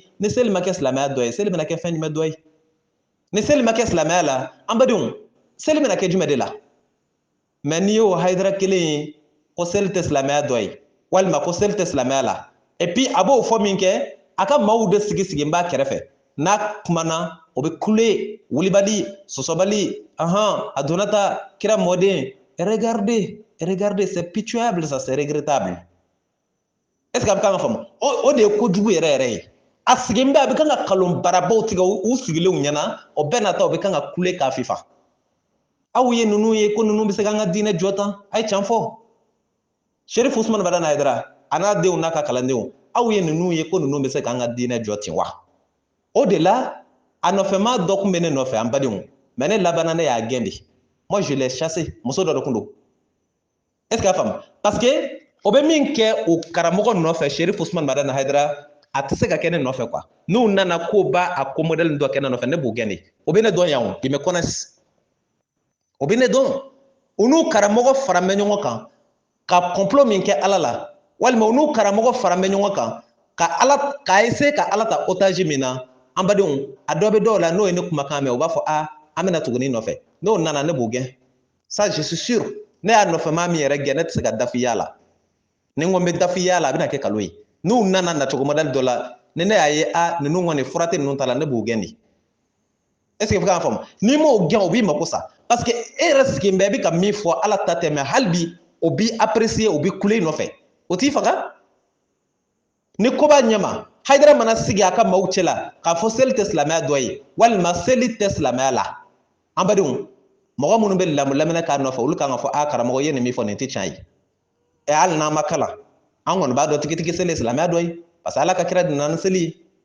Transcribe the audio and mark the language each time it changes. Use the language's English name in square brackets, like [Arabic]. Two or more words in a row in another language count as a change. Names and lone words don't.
[Bambara] ni seli ma kɛ silamɛya dɔ ye seli bɛna kɛ fɛn jumɛn dɔ ye ni seli ma kɛ silamɛya la an badenw seli bɛna kɛ jumɛn de la mais n'i y'o Hayidara kelen ye ko seli tɛ silamɛya dɔ ye walima ko seli tɛ silamɛya la [French] et puis [Bambara] a b'o fɔ min kɛ a ka maaw de sigi n b'a kɛrɛfɛ n'a kumana o bɛ kule wulibali sɔsɔbali a donna ta kira mɔden [French] regardez c'est pitoyable ça c'est regrettable est ce que [Bambara] a bɛ kan ka faamu o de ye kojugu yɛrɛ yɛrɛ ye a sigilen bɛ a bɛ kan ka kalon barabaw tigɛ u sigilenw ɲɛna o bɛɛ nata o bɛ kan ka kule k'a fifa aw ye ninnu ye ko ninnu bɛ se k'an ka diinɛ jɔ tan a ye can fɔ Sheriff Usman Madani Hayidara a n'a denw n'a ka kalandenw aw ye ninnu ye ko ninnu bɛ se k'an ka diinɛ jɔ ten wa o de la a nɔfɛ maa dɔ kun bɛ ne nɔfɛ an badenw mais ne labanna ne y'a gɛn de. [French] Moi je l'ai chassé [Bambara] muso dɔ de kun don. [French] Est-ce que [Bambara] a faamu parce que o bɛ min kɛ o karamɔgɔ nɔfɛ Cherif Usman Madani Haidara a tɛ se ka kɛ ne nɔfɛ quoi. N'u nana ko b'a a ko modèle dɔ kɛ ne nɔfɛ ne b'o gɛn de. O bɛ ne dɔn yan o, [French] ils me connaissent. [Bambara] O bɛ ne dɔn. U n'u karamɔgɔ fara bɛ ɲɔgɔn kan ka complot min kɛ Ala la walima u n'u karamɔgɔ fara bɛ ɲɔgɔn kan ka essayer ka Ala ta otage min na an badenw a dɔ bɛ dɔw la n'o ye ne kumakan mɛn u b'a fɔ an bɛna tuguni nɔfɛ n'o nana ne b'o gɛn [French] ça je suis sûr [Bambara] ne y'a nɔfɛ maa min yɛrɛ gɛn ne tɛ se ka dafiya la ni n ko n bɛ dafiya la a bɛna kɛ kalo ye n'u nana nacogo modèle dɔ la ni ne y'a ye ninnu kɔni fura tɛ ninnu ta la ne b'o gɛn de [French] est-ce que [Bambara] fo k'an faamu n'i m'o gɛn o b'i mako sa [French] parce que [Bambara] e yɛrɛ sigilen bɛ e bɛ ka min fɔ Ala ta tɛ mais hali bi o b'i apprécier o b'i kule i nɔfɛ o t'i faga ni ko b'a ɲɛma Haidara mana sigi a ka maaw cɛ la k'a fɔ seli tɛ silamɛya dɔ ye walima seli tɛ silamɛya la an badenw mɔgɔ minnu bɛ lamɛnna k'a nɔfɛ olu kan ka fɔ karamɔgɔ ye nin min fɔ nin tɛ tiɲɛ ye hali n'an ma kalan an kɔni b'a dɔn tigitigi seli ye silamɛya dɔ ye [French] parce que [Bambara] Ala ka kira donna ni seli ye